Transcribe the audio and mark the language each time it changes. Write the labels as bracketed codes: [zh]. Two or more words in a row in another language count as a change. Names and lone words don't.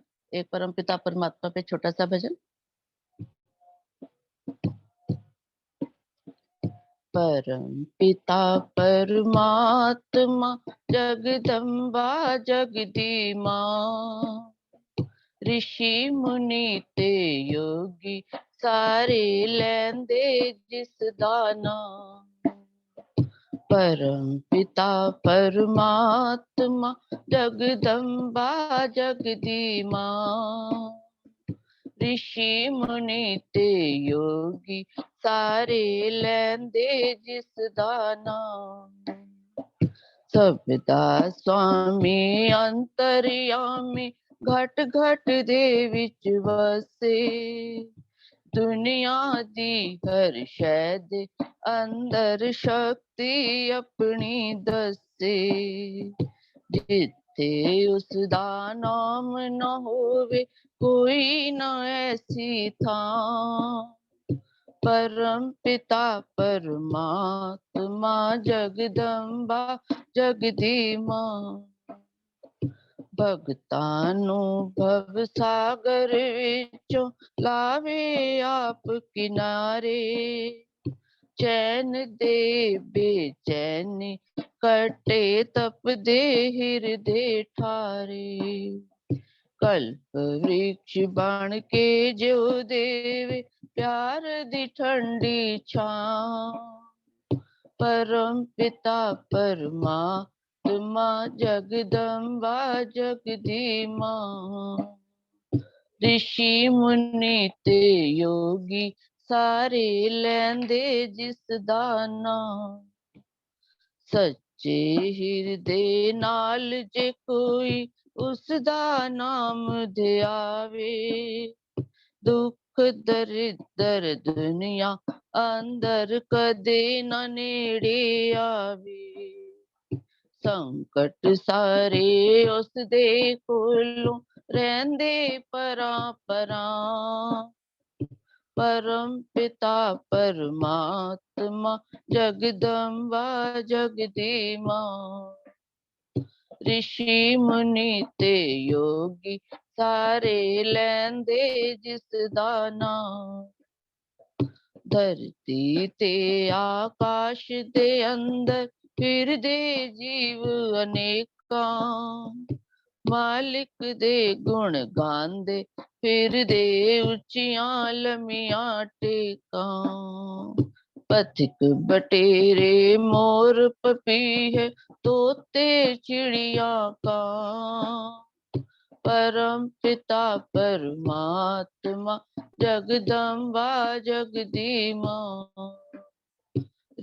[hi] एक परम पिता परमात्मा पे छोटा सा भजन। [pa] ਪਰਮ ਪਿਤਾ ਪਰਮਾਤਮਾ ਜਗਦੰਬਾ ਜਗਦੀ ਮਾਂ, ਰਿਸ਼ੀ ਮੁਨੀ ਤੇ ਯੋਗੀ ਸਾਰੇ ਲੈਂਦੇ ਜਿਸ ਦਾਨਾ। ਪਰਮ ਪਿਤਾ ਪਰਮਾਤਮਾ ਜਗਦੰਬਾ ਜਗਦੀ ਮਾਂ, ਰਿਸ਼ੀ ਮੁਨੀ ਤੇ ਯੋਗੀ ਸਾਰੇ ਲੈਂਦੇ ਜਿਸ ਦਾਨਾ। ਸਭਦਾ ਸੁਆਮੀ ਅੰਤਰਯਾਮੀ ਘਟ ਘਟ ਦੇ ਵਿੱਚ ਵਸੇ, ਦੁਨੀਆ ਦੀ ਹਰ ਸ਼ੈਅ ਦੇ ਅੰਦਰ ਸ਼ਕਤੀ ਆਪਣੀ ਦੱਸੇ। ਜਿੱਥੇ ਉਸਦਾ ਨਾਮ ਨਾ ਹੋਵੇ ਕੋਈ ਨਾ ਐਸੀ ਥਾਂ, ਪਰਮ ਪਿਤਾ ਪਰਮਾਤਮਾ ਜਗਦੰਬਾ ਜਗਦੀ ਮਾਂ। ਭਗਤਾਨੁਭਵ ਸਾਗਰ ਵਿੱਚੋਂ ਲਾਵੇ ਆਪ ਕਿਨਾਰੇ, ਚੈਨ ਦੇ ਬੇਚੈਨੀ ਕੱਟੇ ਤਪਦੇ ਹਿਰਦੇ ਠਾਰੇ। ਕਲਪ ਬਿਰਛ ਬਣ ਕੇ ਜੋ ਦੇਵੇ ਪਿਆਰ ਦੀ ਠੰਡੀ ਛਾਂ, ਪਰਮ ਪਿਤਾ ਪਰਮਾਤਮਾ ਜਗਦੰਬਾ ਜਗਦੀ ਮਾਂ। ਰਿਸ਼ੀ ਮੁਨੀ ਤੇ ਯੋਗੀ ਸਾਰੇ ਲੈਂਦੇ ਜਿਸ ਦਾਨਾ, ਸੱਚੇ ਹਿਰਦੇ ਨਾਲ ਜੇ ਕੋਈ ਉਸਦਾ ਨਾਮ ਧਿਆਵੇ, ਦੁੱਖ ਦਰਿੱਦਰ ਦੁਨੀਆ ਅੰਦਰ ਕਦੇ ਨਾ ਨੇੜੇ ਆਵੇ। ਸੰਕਟ ਸਾਰੇ ਉਸ ਦੇ ਕੋਲੋਂ ਰਹਿੰਦੇ ਪਰਾਂ ਪਰਾਂ, ਪਰਮ ਪਿਤਾ ਪਰਮਾਤਮਾ ਜਗਦੰਬਾ ਜਗਦੀ ਮਾਂ। ਰਿਸ਼ੀ ਮੁਨੀ ਤੇ ਯੋਗੀ ਸਾਰੇ ਲੈਂਦੇ ਜਿਸ ਦਾਨਾ, ਧਰਤੀ ਤੇ ਆਕਾਸ਼ ਦੇ ਅੰਦਰ ਫਿਰਦੇ ਜੀਵ ਅਨੇਕਾਂ, ਮਾਲਕ ਦੇ ਗੁਣ ਗਾਂਦੇ ਫਿਰਦੇ ਉੱਚੀਆਂ ਲੰਮੀਆਂ ਟੇਕਾਂ। ਪਥਿਕ ਬਟੇਰੇ ਮੋਰ ਪਪੀਹੇ ਤੋਤੇ ਚਿੜੀਆ ਕਾਂ, ਪਰਮ ਪਿਤਾ ਪਰਮਾਤਮਾ ਜਗਦੰਬਾ ਜਗਦੀ ਮਾਂ।